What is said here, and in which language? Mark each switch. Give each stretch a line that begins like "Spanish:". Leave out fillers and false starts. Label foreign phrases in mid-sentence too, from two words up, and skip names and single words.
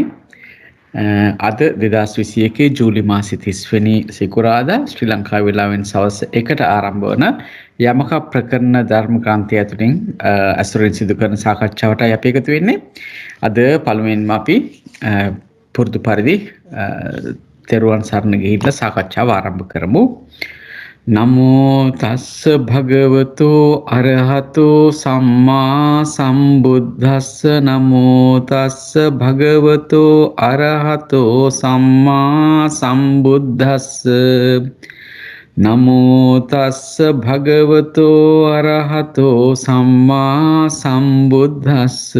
Sinhala: අද 2021 ජූලි මාසෙ 30 වෙනි සිකුරාදා ශ්‍රී ලංකා වේලාවෙන් සවස් 1ට ආරම්භ වන යමක ප්‍රකරණ ධර්ම ක්‍රාන්තිය ඇතුලින් අසුරින් සිදු කරන සාකච්ඡාවටයි අපි එකතු වෙන්නේ. අද පළමුවෙන්ම අපි පුරුදු පරිදි තෙරුවන් සරණ ගිහිල්ලා සාකච්ඡාව ආරම්භ කරමු.
Pali: නමෝ තස්ස භගවතෝ අරහතෝ සම්මා සම්බුද්දස්ස නමෝ තස්ස භගවතෝ අරහතෝ සම්මා සම්බුද්දස්ස නමෝ තස්ස භගවතෝ අරහතෝ සම්මා සම්බුද්දස්ස